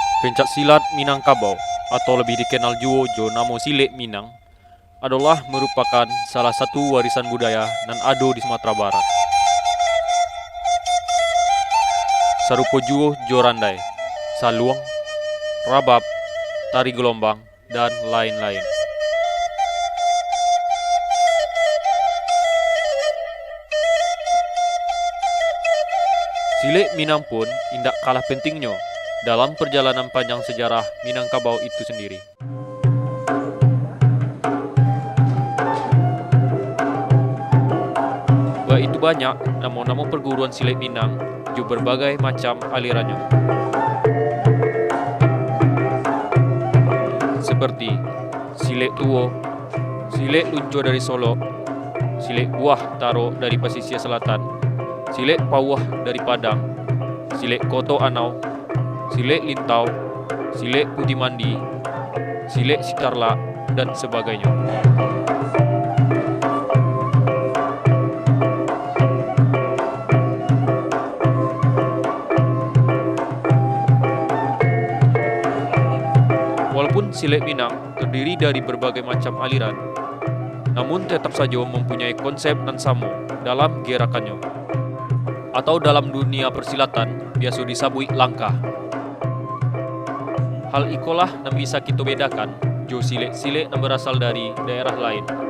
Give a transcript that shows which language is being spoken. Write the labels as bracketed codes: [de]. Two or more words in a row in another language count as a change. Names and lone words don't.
[id] Pencak silat Minangkabau atau lebih dikenal juga [min] jo namo [id] Silek Minang adalah merupakan salah satu warisan budaya [min] nan ado [id] di Sumatera Barat. Sarupo juga jo randai, saluang, rabab, tari gelombang, dan lain-lain. Silek Minang pun indak kalah pentingnya dalam perjalanan panjang sejarah Minangkabau itu sendiri. Begitu banyak nama-nama perguruan Silek Minang juga berbagai macam alirannya. Seperti Silek Tuo, Silek Lunco dari Solo, Silek Buah Taro dari pesisir selatan, Silek Pawah dari Padang, Silek Koto Anau, Silek Lintau, Silek Putih Mandi, Silek Sitarla, dan sebagainya. Walaupun Silek Minang terdiri dari berbagai macam aliran, namun tetap saja mempunyai konsep dan samo dalam gerakannya. Atau dalam dunia persilatan biasa disebut langkah. Hal ikolah yang bisa kita bedakan jo silek-silek yang berasal dari daerah lain.